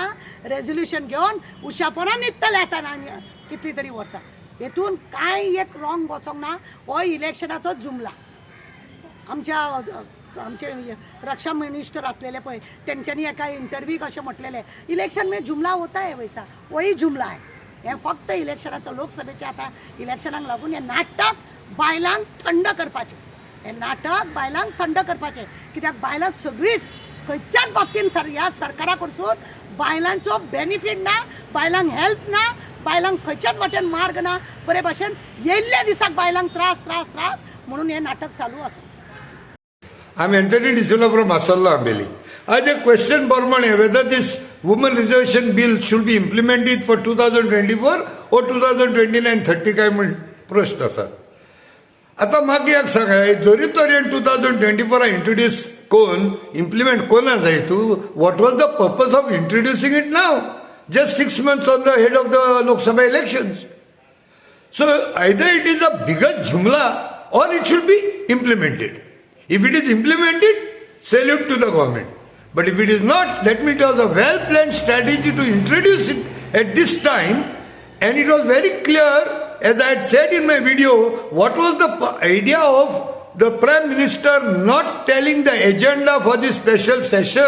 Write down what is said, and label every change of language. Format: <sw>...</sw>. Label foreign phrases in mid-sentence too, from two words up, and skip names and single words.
<kok>रेजोल्युशन घेवन उशापोना न्हिदतले आतां कितली तरी वर्सां. हेतून कांय एक रॉंग वचोंक ना. हो इलेक्शनाचो जुमला. आमचे रक्षा मिनिस्टर असलेले पळय तेंच्यांनी एका इंटरव्यूक अशें म्हटलेलें,</kok> <hi>इलेक्शन में जुमला होता है वैसा, वही जुमला है.</hi> <kok>हे फक्त इलेक्शनाचो लोकसभेचे आतां इलेक्शनाक लागून हे नाटक बायलांक थंड करपाचें. हे नाटक बायलांक थंड करपाचें. कित्याक बायलां सगळींच खंयच्याच बाबतीन ह्या सरकारा कडसून बायलांचो बेनिफीट ना, बायलांक हेल्प ना, बायलांक खंयच्याच वाटेन मार्ग ना. बरे भशेन येयल्ल्या दिसाक बायलांक त्रास त्रास त्रास म्हणून हे नाटक चालू आसा.</kok> <en>I'm Anthony D'Souza from Asalla, Ambeli. I have a question, Bormane, whether this women reservation bill should be implemented for 2024 or 2029-30</en> <kok>काय म्हण प्रश्न आसा. आता म्हाका एक सांगाय, जरी तरेन 2024 इंट्रोड्यूस कोण इम्प्लिमेंट कोना जाय तू,</kok> <en>what was the purpose of introducing it now? Just 6 months on the head of the Lok Sabha elections. So either it is a bigger jumla or it should be implemented. If it is implemented, salute to the government. But if it is not, let me tell you, a well-planned strategy to introduce it at this time, and it was very clear, as I had said in my video, what was the idea of the Prime Minister not telling the agenda for this special session.</en>